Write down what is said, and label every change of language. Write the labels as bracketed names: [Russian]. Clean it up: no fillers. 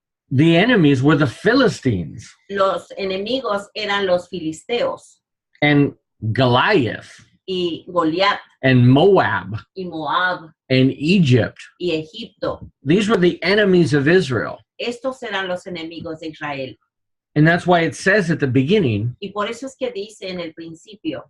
[English] The enemies were the Philistines [Spanish] Los enemigos eran los filisteos [English] and Goliath [Spanish] y Goliat [English] and Moab [Spanish] y Moab [English] and Egypt. [Spanish] y Egipto. [English] These were the enemies of Israel. [Spanish] Estos eran los enemigos de Israel. [English] And that's why it says at the beginning, [Spanish] Y por eso es que dice en el principio,